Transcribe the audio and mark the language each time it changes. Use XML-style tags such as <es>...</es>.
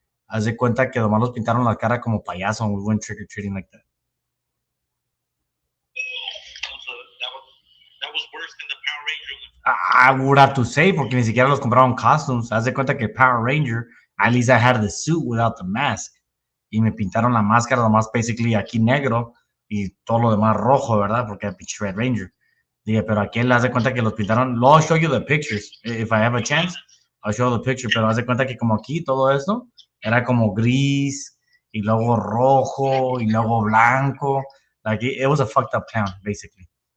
<es>Haz de cuenta que nomás los pintaron la cara como payaso</es> <en>and we went trick-or-treating like that. So that was worse than the Power Ranger one. I would have to say,</en> <es>porque ni siquiera los compraron</es> <en>costumes.</en> <es>Haz de cuenta que</es> <en>Power Ranger, at least I had the suit without the mask.</en> <es>Y me pintaron la máscara nomás basically aquí negro y todo lo demás rojo, ¿verdad? Porque era pinche Red Ranger. Dije, pero aquí haz de cuenta que los pintaron.</es> <en>I'll show you the pictures. If I have a chance, I'll show the picture.</en> <es>Pero haz de cuenta que como aquí todo esto era como gris y luego rojo y luego blanco.</es> <en>Like it was a fucked up clown, basically.</en>